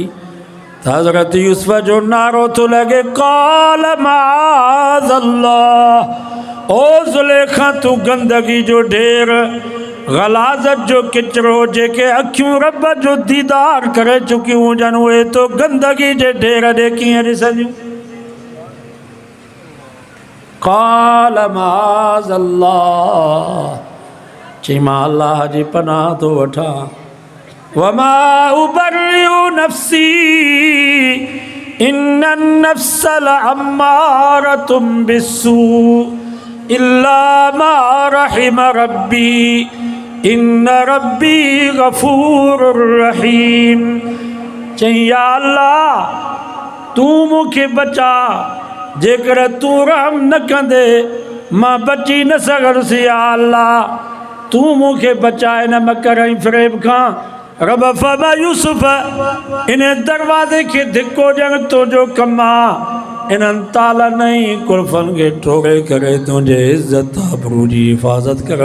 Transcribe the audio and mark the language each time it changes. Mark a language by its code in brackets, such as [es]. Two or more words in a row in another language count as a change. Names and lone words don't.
[sd] त हज़रत यूसुफ जो नारो थो लॻे, [ar] قال معاذ الله, [sd] ओ ज़ुलेखा तूं गंदगी जो ढेर, ग़लाज़त जो किचिरो, जेके अखियूं रब जो दीदार करे चुकियूं हुजनि उहे तो गंदगी जे ढेर ॾे कीअं ॾिसंदियूं? [ar] قال معاذ الله, [sd] चई मां अल्लाह जी पनाह थो वठां। [ar] وما أبرئ نفسي إن النفس لأمارة بالسوء إلا ما رحم ربي إن ربي غفور رحيم. [sd] चई या अल्लाह तूं मूंखे बचा, जेकर तूं रहम न कंदे मां बची न सघंदुसि। या अल्लाह तूं मूंखे बचाए न मकर ऐं फ़रेब खां। रब फरमा यूसुफ इन दरवाज़े खे धिको ॾियणु तुंहिंजो कमु आहे, इन्हनि तालनि ऐं कुल्फ़नि खे टोड़े करे तुंहिंजे इज़त आबरू जी हिफ़ाज़त कर।